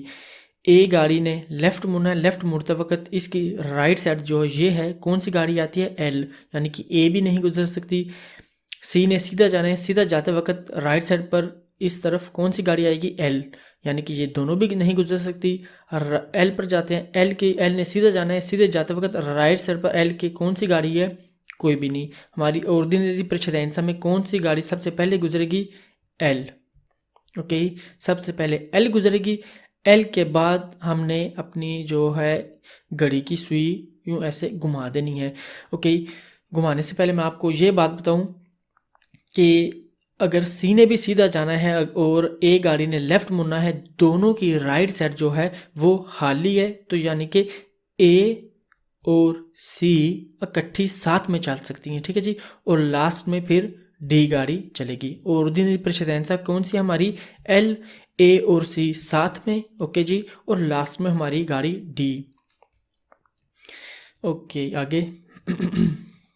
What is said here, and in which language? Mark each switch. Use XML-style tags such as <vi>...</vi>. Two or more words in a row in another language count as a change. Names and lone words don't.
<hi>ए गाड़ी ने लेफ्ट मुड़ना है, लेफ्ट मुड़ते वक्त इसकी</hi> <en>right side</en> <hi>जो ये है कौन सी गाड़ी आती है, एल, यानी कि ए भी नहीं गुजर सकती। सी ने सीधा जाना है, सीधा जाते वक्त</hi> <en>right side</en> <hi>पर इस तरफ कौन सी गाड़ी आएगी, एल, यानी कि ये दोनों भी नहीं गुजर सकती। एल पर जाते हैं, एल ने सीधा जाना है, सीधे जाते वक्त</hi> <en>right side</en> <hi>पर एल की कौन सी गाड़ी है, कोई भी नहीं। हमारी</hi> <it>ordine di precedenza</it> <hi>में कौन सी गाड़ी सबसे पहले गुजरेगी, एल, ओके। सबसे पहले एल गुजरेगी, एल के बाद हमने अपनी जो है घड़ी की सुई यूँ ऐसे घुमा देनी है, ओके। घुमाने से पहले मैं आपको ये बात बताऊं कि अगर सी ने भी सीधा जाना है और ए गाड़ी ने लेफ्ट मुड़ना है, दोनों की</hi> <en>right side</en> <hi>जो है वो खाली है, तो यानी कि ए और सी इकट्ठी साथ में चल सकती हैं, ठीक है जी। और लास्ट में फिर डी गाड़ी चलेगी।</hi> <it>ordine di precedenza</it> <hi>कौन सी हमारी, एल, ए और सी साथ में, ओके जी, और लास्ट में हमारी गाड़ी डी, ओके। आगे</hi>